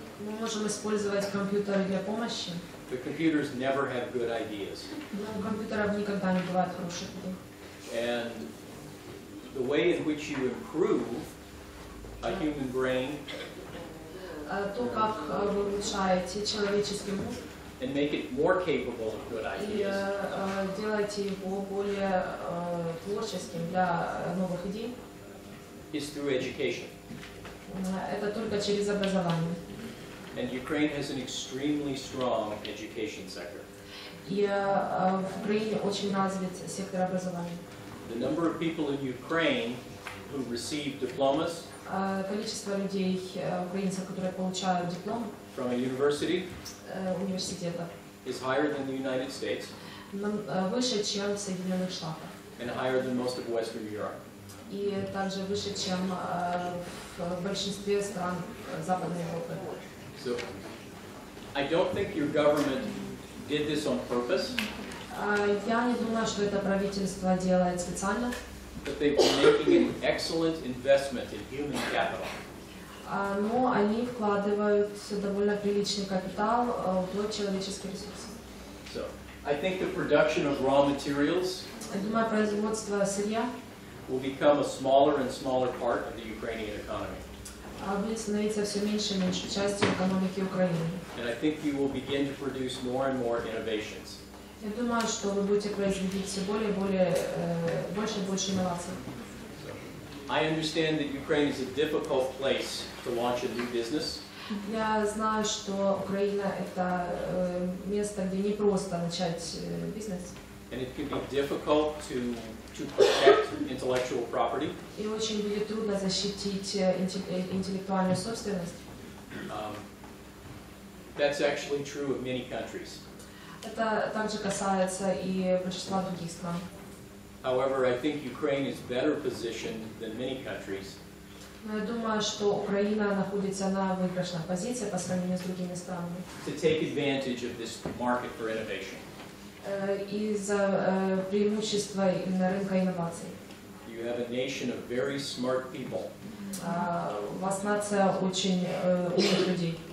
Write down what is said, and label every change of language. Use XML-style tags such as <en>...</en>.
<ru>Мы можем использовать компьютеры для помощи,</ru> <en>but computers never have good ideas.</en> <ru>но у компьютеров никогда не бывает хороших идей.</ru> <en>And the way in which you improve a human brain</en> <ru>То, как вы улучшаете человеческий мозг</ru> <en>and make it more capable of good</en> <ru>и</ru> <en>ideas</en> <ru>делаете его более творческим для новых идей,</ru> <en>is through education.</en> <ru>это только через образование.</ru> <en>And Ukraine has an extremely strong education sector.</en> <ru>И в Украине очень развит сектор образования.</ru> <en>The number of people in Ukraine who receive diplomas</en> <ru>Количество людей, украинцев, которые получают диплом</ru> <en>from a university</en> <ru>университета,</ru> <en>is higher than the United States</en> <ru>выше, чем в Соединенных Штатах.</ru> <en>and higher than most of Western Europe.</en> <ru>И также выше, чем в большинстве стран Западной Европы.</ru> <en>So I don't think your government did this on purpose,</en> <ru>Я не думаю, что это правительство делает специально,</ru> <en>but they've been making an excellent investment in human capital.</en> <ru>но они вкладывают довольно приличный капитал в человеческие ресурсы.</ru> <en>So I think the production of raw materials</en> <ru>Я думаю, производство сырья</ru> <en>will become a smaller and smaller part of the Ukrainian economy.</en> <ru>будет становиться все меньше и меньше частью экономики Украины.</ru> <en>And I think you will begin to produce more and more innovations.</en> <ru>Я думаю, что вы будете производить все более и более, больше и больше инноваций.</ru> <en>So I understand that Ukraine is a difficult place to launch a new business.</en> <ru>Я знаю, что Украина – это место, где не просто начать бизнес.</ru> <en>And it can be difficult to protect intellectual property.</en> <ru>И очень будет трудно защитить интеллектуальную собственность.</ru> <en>That's actually true of many countries.</en> <ru>Это также касается и большинства других стран.</ru> <en>However, I think Ukraine is better positioned than many countries</en> <ru>Но я думаю, что Украина находится на выигрышной позиции по сравнению с другими странами.</ru> <en>to take advantage of this market for innovation.</en> <ru>Из-за преимущества именно рынка инноваций.</ru> <en>You have a nation of very smart people</en> <ru>У вас нация очень умных людей,</ru>